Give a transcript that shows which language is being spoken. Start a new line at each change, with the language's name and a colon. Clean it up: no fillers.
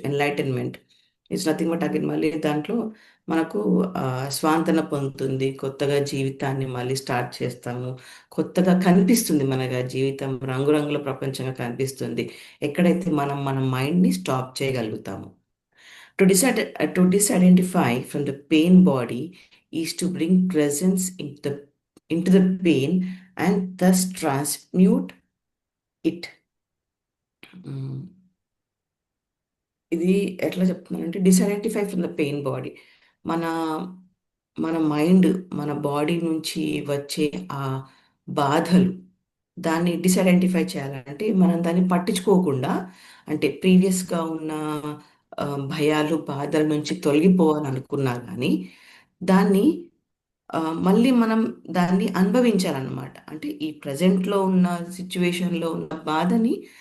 English: enlightenment it's nothing but again
Telugu: మళ్ళీ దాంట్లో మనకు స్వాంతన పొందుతుంది, కొత్తగా జీవితాన్ని మళ్ళీ స్టార్ట్ చేస్తాము, కొత్తగా కనిపిస్తుంది మనగా జీవితం, రంగురంగుల ప్రపంచంగా కనిపిస్తుంది ఎక్కడైతే మనం మన మైండ్ని స్టాప్ చేయగలుగుతాము.
English: To disidentify from the pain body is to bring presence into the pain and thus transmute it. మ్మ్.
Telugu: ఇది ఎట్లా చెప్తున్నానంటే
English: Disidentify from the pain body.
Telugu: మన మన మైండ్, మన బాడీ నుంచి వచ్చే ఆ బాధలు, దాన్ని డిసైడెంటిఫై చేయాలంటే మనం దాన్ని పట్టించుకోకుండా, అంటే ప్రీవియస్గా ఉన్న ఆ, భయాలు బాధల నుంచి తొలగిపోవాలనుకున్నా కానీ దాన్ని మళ్ళీ మనం దాన్ని అనుభవించాలన్నమాట. అంటే ఈ ప్రజెంట్లో ఉన్న సిచ్యువేషన్లో ఉన్న బాధని